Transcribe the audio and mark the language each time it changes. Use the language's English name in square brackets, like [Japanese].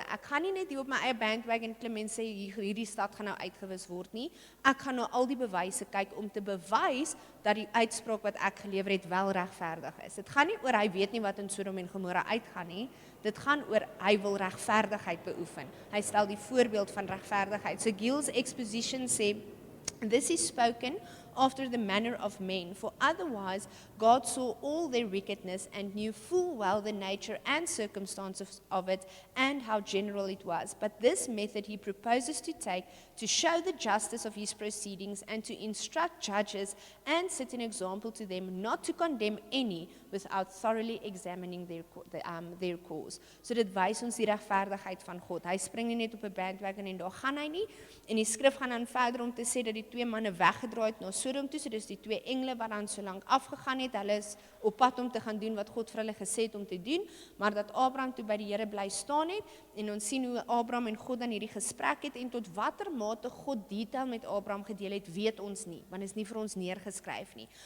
[Afrikaans] Ek gaan nie net hier op my eie bandwagon klim en sê hierdie stad gaan nou uitgewis word nie. Ek gaan na al die bewyse kyk om te bewys dat die uitspraak wat ek gelewer het wel regverdig is. Dit gaan nie oor hy weet nie wat in Sodom en Gomorra uitgaan nie. Dit gaan oor hy wil regverdigheid beoefen. Hy stel die voorbeeld van regverdigheid. [English] So Gill's exposition sê, this is spoken after the manner of men, for otherwise God saw all their wickedness and knew full well the nature and circumstances of it and how general it was. But this method he proposes to take to show the justice of his proceedings and to instruct judges and set an example to them not to condemn any without thoroughly examining their cause. [Afrikaans] So dit wys ons die regverdigheid van God. Hy spring nie net op 'n bandwagon en daar gaan hy nie. En die skrif gaan dan verder om te sê dat die twee manne weggedraai het na Sodom toe, so dis die 2 engele wat dan so lank afgegaan het, hulle is op pad om te gaan doen wat God vir hulle gesê het om te doen, maar dat Abraham toe by die Here bly staan het, en ons sien hoe Abraham en God dan hierdie gesprek het, en tot watter mate God detail met Abraham gedeel het, weet ons nie, want dit is nie vir ons neergeskryf nie.